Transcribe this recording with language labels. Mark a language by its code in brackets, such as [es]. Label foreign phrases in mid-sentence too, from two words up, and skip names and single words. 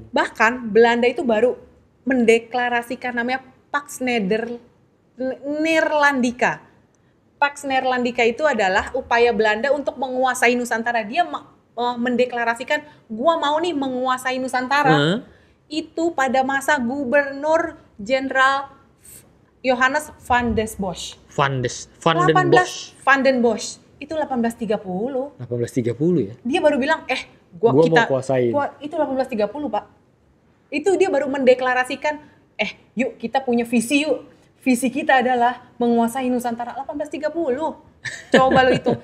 [id] Bahkan Belanda itu baru mendeklarasikan namanya Pax Neerlandica. Pax Neerlandica itu adalah upaya Belanda untuk menguasai Nusantara. Dia mendeklarasikan, gua mau nih menguasai Nusantara. Itu pada masa Gubernur Jenderal Johannes van den Bosch. Van den Bosch. Itu 1830. 1830 ya? Dia baru bilang, gua mau kuasain. Itu 1830, Pak. Itu dia baru mendeklarasikan, yuk kita punya visi yuk. Visi kita adalah menguasai Nusantara. 1830. Coba lo itu.